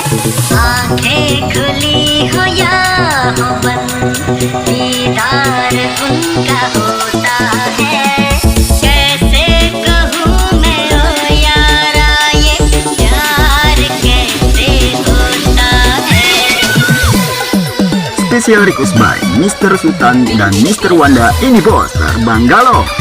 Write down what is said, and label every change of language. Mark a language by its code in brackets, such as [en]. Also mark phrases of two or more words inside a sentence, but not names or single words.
[hi] आंखें खुली हो या हो बंद, दीदार उनका होता है। कैसे कहूँ मैं ओ यारा, ये प्यार कैसे होता है। [en] Special request by Mr. [id] Sultan dan Mr. Wanda. Ini bos terbang galau.